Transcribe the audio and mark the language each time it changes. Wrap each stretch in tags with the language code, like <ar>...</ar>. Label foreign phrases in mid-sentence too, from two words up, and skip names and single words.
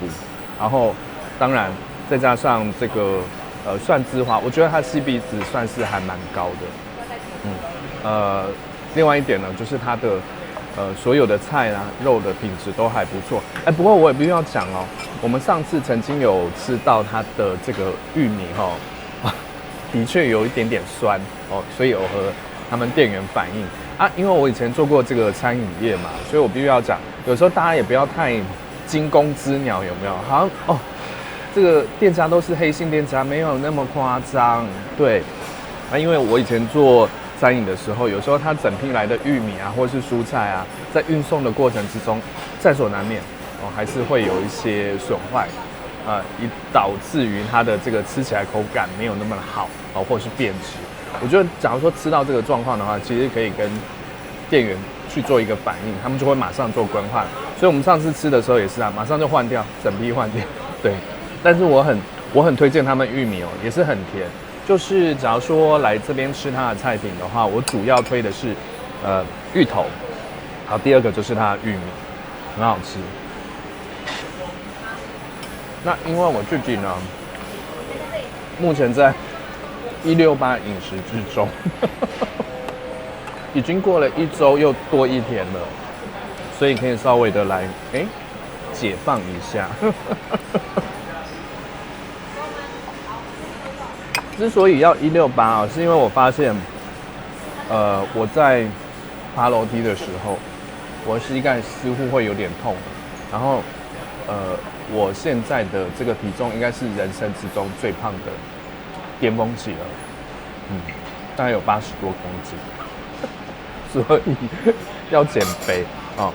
<zh>然後當然再加上這個蒜枝華，我覺得它 CP 值算是還蠻高的。另外一點呢，就是它的所有的菜啊、肉的品質都還不錯。不過我也必須要講哦，我們上次曾經有吃到它的這個玉米的確有一點點酸哦，所以有和他們店員反映啊，因為我以前做過這個餐飲業嘛，所以我必須要講，有時候大家也不要太驚弓之鳥，有沒有？好像哦，這個店家都是黑心店家，沒有那麼誇張。對，因為我以前做餐飲的時候，有時候它整批來的玉米啊，或是蔬菜啊，在運送的過程之中，在所難免哦，還是會有一些損壞，以導致於它的這個吃起來口感沒有那麼好哦，或是變質。我覺得，假如說吃到這個狀況的話，其實可以跟店員去做一個反應，他們就會馬上做更換。所以我們上次吃的時候也是啊，馬上就換掉，整批換掉。对，但是我很推薦他們玉米哦，也是很甜。就是假如說來這邊吃它的菜品的話，我主要推的是芋頭，好，第二個就是它的玉米，很好吃。那因為我自己呢，目前在168飲食之中，已經過了1周又多1天了，所以可以稍微的來解放一下。之所以要168啊，是因為我發現，我在爬樓梯的時候，我膝蓋似乎會有點痛，然後，我現在的這個體重應該是人生之中最胖的巔峰期了，大概有80多公斤，所以要減肥哦。</zh>